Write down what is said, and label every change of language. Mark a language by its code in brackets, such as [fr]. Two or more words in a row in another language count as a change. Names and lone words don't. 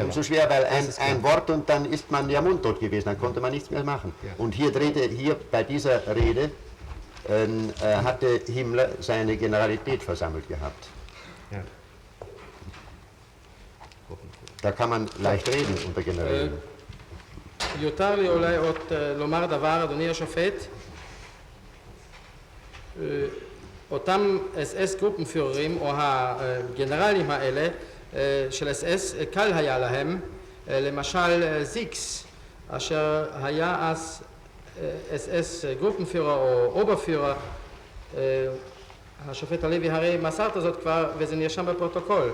[de] Umso schwerer, weil ein Wort und dann ist man ja mundtot gewesen, dann konnte man nichts mehr machen. Ja. Und hier bei dieser Rede hatte Himmler seine Generalität versammelt gehabt. Ja. Da kann man leicht reden unter Generälen. [he] יותר לי אולי עוד לומר דבר, אדוני השופט. אותם SS גרופנפיוררים או הגנרלים האלה של SS, קל היה להם, למשל זיקס, אשר היה אז SS גרופנפיורר או אוברפיורר, השופט הלוי הרי מסרת זאת כבר וזה נרשם בפרוטוקול.